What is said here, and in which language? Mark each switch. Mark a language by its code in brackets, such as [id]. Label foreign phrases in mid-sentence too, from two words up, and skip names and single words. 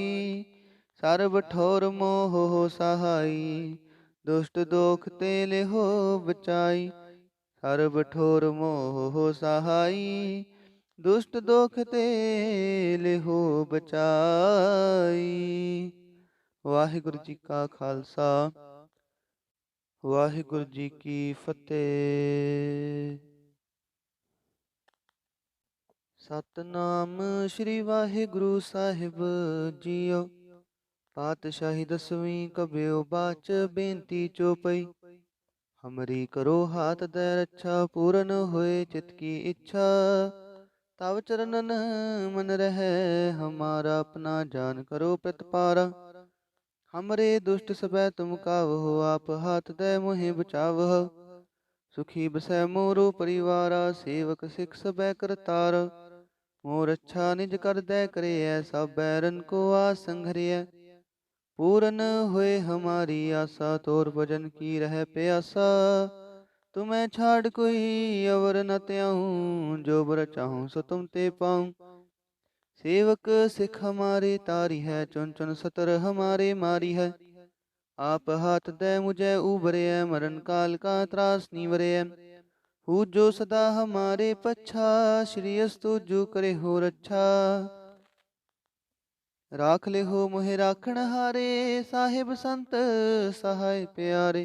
[bra] सर्व ठोर मोह हो सहाई दुष्ट दोख ते लिहो बचाई। सर्व ठोर मोह हो सहाई दुष्ट दोख ते लिहो बचाई। [pa] ਵਾਹਿਗੁਰੂ ਜੀ ਕਾ ਖਾਲਸਾ ਵਾਹਿਗੁਰੂ ਜੀ ਕੀ ਫਤਿਹ। ਸਤਨਾਮ ਸ੍ਰੀ ਵਾਹਿਗੁਰੂ ਸਾਹਿਬ ਜੀਓ। ਪਾਤਸ਼ਾਹੀ ਦਸਵੀਂ ਕਬਿਓ ਬਾਚ ਬੇਨਤੀ ਚੋਪਈ। [bra] ਹਮਰੀ ਕਰੋ ਹਾਥ ਦੈ ਰੱਛਾ, ਪੂਰਨ ਹੋਏ ਚਿਤ ਕੀ ਇੱਛਾ। ਤਵ ਚਰਨਨ ਮਨ ਰਹਿ, ਹਮਾਰਾ ਆਪਣਾ ਜਾਨ ਕਰੋ ਪ੍ਰਤਪਾਰਾ। हमरे दुष्ट सबै तुम कावहो, आप हाथ दे मोहि बचावह। सुखी बसै मोरो परिवारा, सेवक सिख सबै करतार। मोर अच्छा निज कर दे करे, सब बैरन को आस संघरिय। पूरन होए हमारी आशा, तोर भजन की रह प्यासा। तुम्हें छाड़ कोई अवर न त्याऊं, जो बर चाहूं सो तुम ते पाऊं। सेवक सिख हमारे तारी है, चुन चुन सतर हमारे मारी है। आप हाथ दे मुझे उबरे, मरण काल का त्रास नीवरे। हु जो सदा हमारे पच्छा, श्री अस्तु जो करे हो रच्छा। राख ले हो मोहे राखण हारे, साहिब संत सहाय प्यारे।